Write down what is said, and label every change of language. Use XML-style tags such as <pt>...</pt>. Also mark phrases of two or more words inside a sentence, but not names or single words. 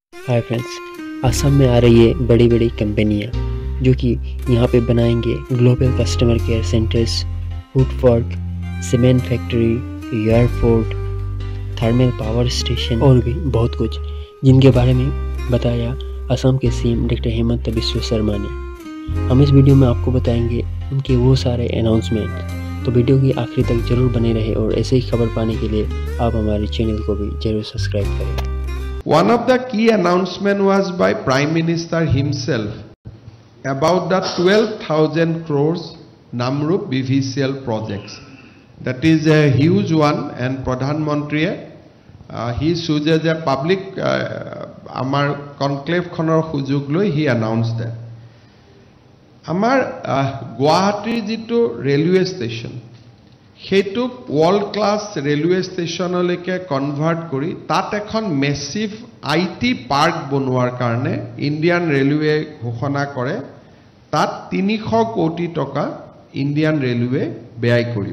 <hi>हाय फ्रेंड्स, असम में आ रही है बड़ी बड़ी कंपनियां जो कि यहाँ पे बनाएंगे</hi> <en>global customer care centers, food park, cement factory,</en> <hi>एयरपोर्ट,</hi> <en>thermal power station</en> <hi>और भी बहुत कुछ, जिनके बारे में बताया असम के सीएम डॉक्टर हेमंत बिस्वा शर्मा ने। हम इस वीडियो में आपको बताएंगे उनके वो सारे अनाउंसमेंट, तो वीडियो की आखिरी तक जरूर बने रहे और ऐसे ही खबर पाने के लिए आप हमारे चैनल को भी जरूर सब्सक्राइब करें।</hi> <en>One of the key announcement was by Prime Minister himself about the 12,000 crores Namrup BVCL projects. That is a huge one, and Pradhan Mantri he chooses a public</en> <as>আমাৰ কনক্লেভ খনৰ সুযোগ লৈ</as> <en>he announced that.</en> <as>আমাৰ গুৱাহাটী যিটো</as> <en>railway station</en> <as>সেইটো</as> <en>world class</en> <as>রেলওয়ে স্টেশনলৈকে কনভার্ট কৰি তাত এখন</as> <en>massive IT park</en> <as>বনোৱাৰ কাৰণে</as> <en>Indian Railway</en> <as>ঘোষণা কৰে। তাত 300 কোটি টকা</as> <en>Indian Railway</en> <as>ব্যয় কৰিব।</as>